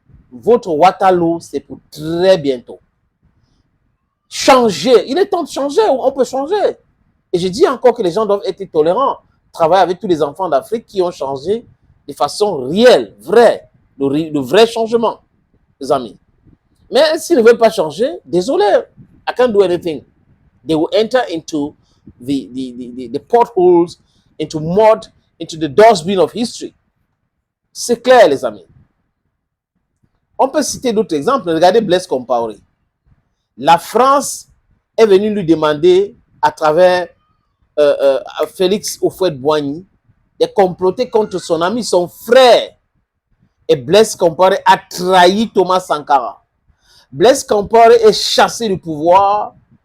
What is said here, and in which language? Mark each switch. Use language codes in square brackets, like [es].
[fr] Votre Waterloo, c'est pour très bientôt. Changer, il est temps de changer, on peut changer. Et je dis encore que les gens doivent être tolérants. Travailler avec tous les enfants d'Afrique qui ont changé de façon réelle, vraie, le vrai changement, les amis. Mais s'ils ne veulent pas changer, désolé, [en] I can't do anything. They will enter into the potholes, into mud, into the dustbin of history. [fr] C'est clair, les amis. On peut citer d'autres exemples. Regardez Blaise Compaoré. La France est venue lui demander, à travers Félix Houphouët-Boigny, de comploter contre son ami, son frère. Et Blaise Compaoré a trahi Thomas Sankara. Blaise Compaoré est chassé du pouvoir.